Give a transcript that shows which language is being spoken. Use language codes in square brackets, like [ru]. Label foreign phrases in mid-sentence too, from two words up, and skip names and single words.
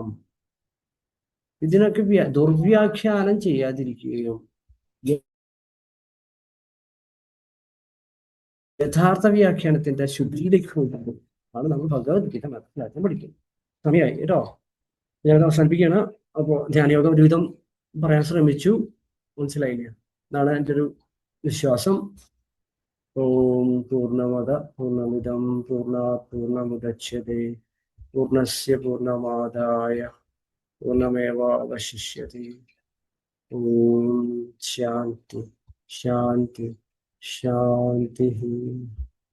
[ml] ഇതിനൊക്കെ ദുർവ്യാഖ്യാനം ചെയ്യാതിരിക്കുകയും യഥാർത്ഥ വ്യാഖ്യാനത്തിന്റെ ശുദ്ധിയിലേക്ക് കൊണ്ടുപോകും ആണ് നമ്മൾ ഭഗവത്ഗീത മനസ്സിലാക്കാൻ പഠിക്കുന്നത്. സമയമായി കേട്ടോ, ഞാൻ അവസാനിപ്പിക്കുകയാണ്. അപ്പോൾ ധ്യാനയോഗം ഒരുവിധം പറയാൻ ശ്രമിച്ചു, മനസ്സിലായില്ല എന്നാണ് എൻ്റെ ഒരു വിശ്വാസം. [sa] ഓം പൂർണ്ണമദ പൂർണ്ണമിദം പൂർണ്ണാത് പൂർണ്ണമുദച്യതേ പൂർണ്ണസ്യ പൂർണ്ണമാദായ पूर्णमेवावशिष्यते। ओम शांति शांति शांति।